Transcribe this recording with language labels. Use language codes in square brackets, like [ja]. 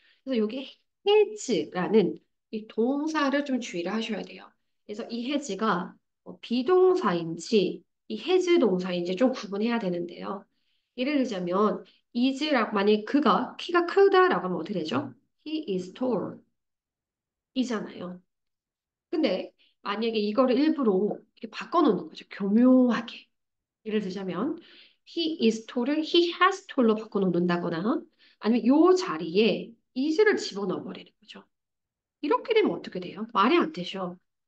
[ko] 그래서 여기 해즈라는 이 동사를 좀 주의를 하셔야 돼요. 그래서 이 해즈가 비동사인지 이 해즈 동사인지 좀 구분해야 되는데요. 예를 들자면 is라고 만약에 그가 키가 크다라고 하면 어떻게 되죠? [en] He is tall 이잖아요. [ko] 근데 만약에 이거를 일부러 이렇게 바꿔놓는 거죠. 교묘하게. 예를 들자면 [en] he is tall [ko] 을 [en] he has tall [ko] 로 바꿔놓는다거나 아니면 요 자리에 is를 집어넣어 버리는 거죠. 이렇게 되면 어떻게 돼요? 말이 안 되죠.